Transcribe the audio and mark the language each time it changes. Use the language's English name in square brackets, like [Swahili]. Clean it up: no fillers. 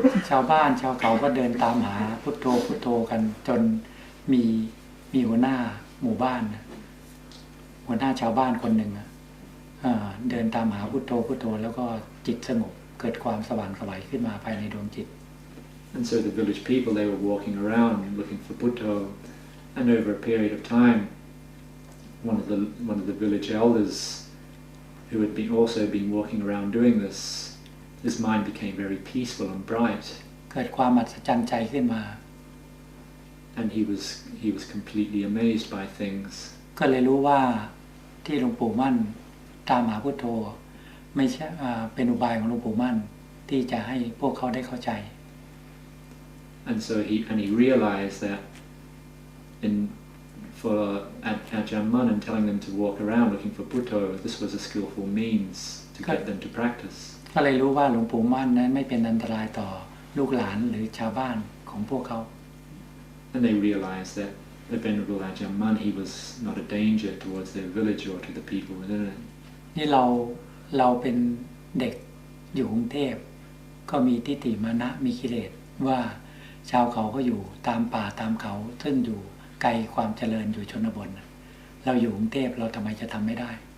[Thai] ชาวบ้านชาวเขาก็เดินตามหาพุทโธพุทโธกันจนมีหัวหน้าหมู่บ้านหัวหน้าชาวบ้านคนหนึ่งเดินตามหาพุทโธพุทโธแล้วก็จิตสงบเกิดความสว่างไสวขึ้นมาภายในดวงจิต [English] And so the village people, they were walking around looking for Buddho, and over a period of time, one of the village elders, who had also been walking around doing this, his mind became very peaceful and bright. [Thai] เกิดความอัศจรรย์ใจขึ้นมา [English] And he was completely amazed by things. [Thai] ก็เลยรู้ว่าที่หลวงปู่มั่นตามหาพุทโธไม่ใช่เป็นอุบายของหลวงปู่มั่นที่จะให้พวกเขาได้เข้าใจ [English] And so he realized that for Ajahn Mun and telling them to walk around looking for Buddho, this was a skillful means to get them to practice. [Thai] ก็เลยรู้ว่าหลวงปู่มั่นนั้นไม่เป็นอันตรายต่อลูกหลานหรือชาวบ้านของพวกเขา [English] And they realized that the Venerable Ajahn Mun, he was not a danger towards their village or to the people within it. [Thai] นี่เราเป็นเด็กอยู่กรุงเทพก็มีทิฏฐิมานะมีกิเลสว่าชาวเขาก็อยู่ตามป่าตามเขาซึ่งอยู่ไกลความเจริญอยู่ชนบทเราอยู่กรุงเทพเราทำไมจะทำไม่ได้